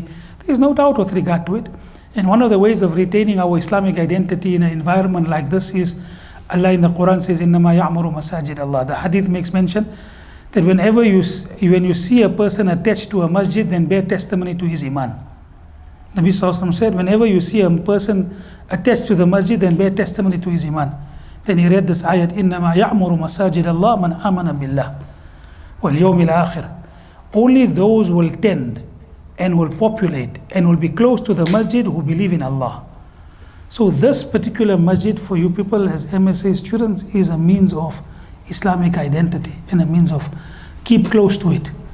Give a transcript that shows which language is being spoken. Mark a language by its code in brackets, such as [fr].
[en] There is no doubt with regard to it. And one of the ways of retaining our Islamic identity in an environment like this is, Allah in the Quran says, [ar] إِنَّمَا يَعْمُرُ مَسَاجِدَ اللَّهِ. [en] The hadith makes mention that when you see a person attached to a masjid, then bear testimony to his iman. Nabi Sallallahu Alaihi Wasallam said, whenever you see a person attached to the masjid, then bear testimony to his iman. Then he read this ayat, [ar] إِنَّمَا يَعْمُرُ مَسَاجِدَ اللَّهِ مَنْ آمَنَ بِاللَّهِ وَالْيَوْمِ الْآخِرِ. [en] Only those will tend and will populate and will be close to the masjid who believe in Allah. So this particular masjid for you people as MSA students is a means of Islamic identity and a means of keep close to it.